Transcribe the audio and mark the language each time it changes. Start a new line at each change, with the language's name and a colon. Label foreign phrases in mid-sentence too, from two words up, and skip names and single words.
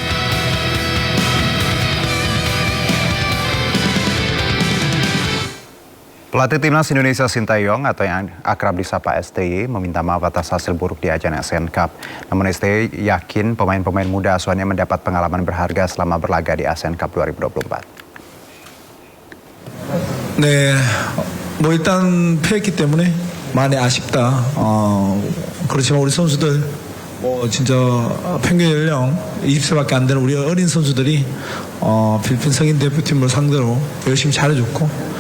Indonesian: Pelatih Timnas Indonesia Sintayong atau yang akrab disapa STY meminta maaf atas hasil buruk di ajang ASEAN Cup. Namun STY yakin pemain-pemain muda asuhannya mendapat pengalaman berharga selama berlaga di ASEAN Cup 2024.
Korean: 네, 뭐 일단 패했기 때문에 많이 아쉽다. 그렇지만 우리 선수들 진짜 평균 연령 20세밖에 안 되는 우리 어린 선수들이 필리핀 성인 대표팀을 상대로 열심히 잘해줬고.